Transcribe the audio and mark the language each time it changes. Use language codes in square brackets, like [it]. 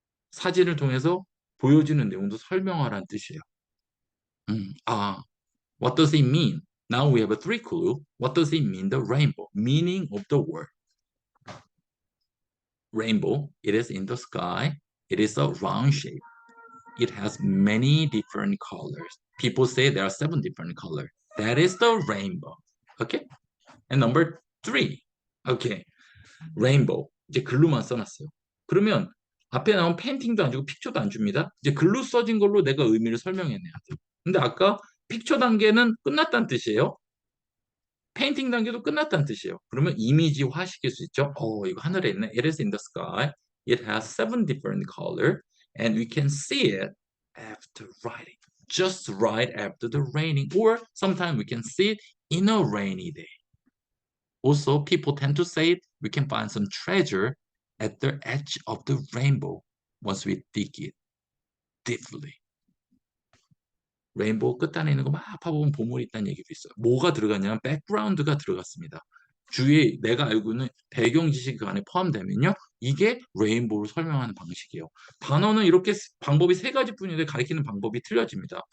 [ko] 사진을 통해서 보여지는 내용도 설명하라는 뜻이에요. [en] What does it mean? Now we have a three clue. What does it mean, the rainbow? Meaning of the word. Rainbow, it is in the sky. It is a round shape. It has many different colors. People say there are 7 different colors. That is the rainbow. Okay? And number 3. Okay. Rainbow. [ko] 이제 글루만 써놨어요. 그러면 앞에 나온 페인팅도 안 주고 픽처도 안 줍니다. 이제 글루 써진 걸로 내가 의미를 설명해내야 돼. 근데 아까 픽처 단계는 끝났다는 뜻이에요. 페인팅 단계도 끝났다는 뜻이에요. 그러면 이미지화 시킬 수 있죠. 이거 하늘에 있네. [en] It is in the sky. It has 7 different colors. And we can see it after writing. Just right after the raining. Or sometimes we can see it in a rainy day. Also, people tend to say it, we can find some treasure at the edge of the rainbow once we dig it deeply. [ko] 레인보우 끝단에 있는 거 막 파보면 보물이 있다는 얘기도 있어요. 뭐가 들어갔냐면 백그라운드가 들어갔습니다. 주위에 내가 알고 있는 배경 지식이 그 안에 포함되면요. 이게 레인보우를 설명하는 방식이에요. 단어는 이렇게 방법이 3가지뿐인데 가리키는 방법이 틀려집니다.